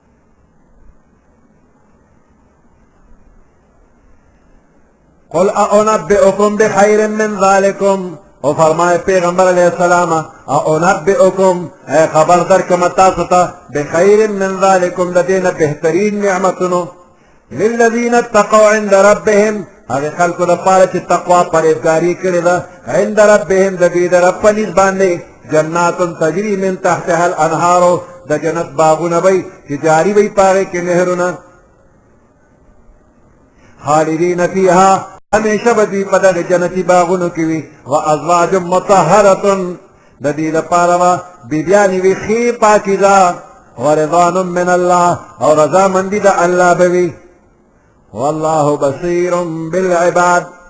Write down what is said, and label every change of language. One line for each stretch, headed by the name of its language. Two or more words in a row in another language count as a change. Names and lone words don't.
Arabic: قل اعنبئکم بخیر من ذلکم
Pashto: او فرمائے پیغمبر
Arabic: علیہ السلام
Pashto: اعنبئکم اے خبر درکم تاسو ته
Arabic: بخیر من ذلکم لدین
Pashto: بهترین نعمتونو
Arabic: للذین اتقوا عند ربهم
Pashto: هغه خلکو لپاره چې تقوا پرهیزګاري کړې ده عند ربهم د دوی د رب په نس باندې
Arabic: جنات تجري من تحتها الانهار
Pashto: د جنت باغونه وي چې جاري وي په هغې کې نهرونه
Arabic: خالدین فیها
Pashto: همیشه به دوی په دغې جنتي باغونو کې وي
Arabic: و ازواج مطهرة
Pashto: د دې لپاره به بیبیانې وي ښې پاکیزه
Arabic: و رضوان من الله
Pashto: او رضامندي د الله به وي
Arabic: والله بصیر بالعباد